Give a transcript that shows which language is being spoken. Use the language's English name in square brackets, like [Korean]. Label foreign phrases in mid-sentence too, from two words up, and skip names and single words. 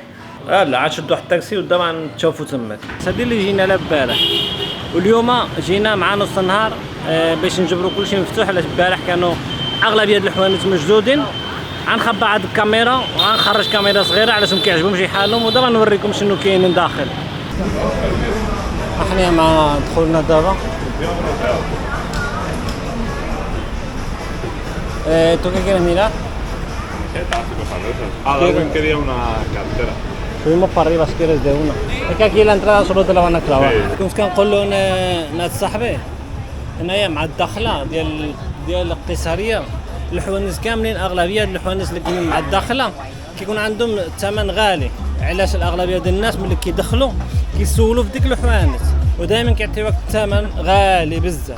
[Arabic] لا غنشدوا واحد الطاكسي ودابا غنتشوفوا تماك. هادي اللي جينا لها البارح، واليوم جينا مع نص النهار باش نجبروا كلشي مفتوح، علاش البارح كانوا اغلبيه الحوانت مشدودين. غنخبى هاد الكاميرا وغنخرج كاميرا صغيره علاش ما كيعجبهمش حالهم، ودابا نوريكم شنو كاين داخل. احنا مع دخولنا دابا. [Spanish] ¿Tú qué quieres mirar? Alguien quería una cartera. Subimos para arriba si quieres de una. Es que aquí la entrada solo te la van a clavar. [Arabic] كنت كنقول له ناد صاحبي هنايا مع الداخله ديال القيصريه، الحوانت كاملين اغلبيه الحوانت اللي كاينين مع الداخله كيكون عندهم ثمن غالي. علاش الاغلبيه ديال الناس ملي كيدخلوا كيسولوا في ديك الحوانت ودائما كيعطيوك الثمن غالي بزاف.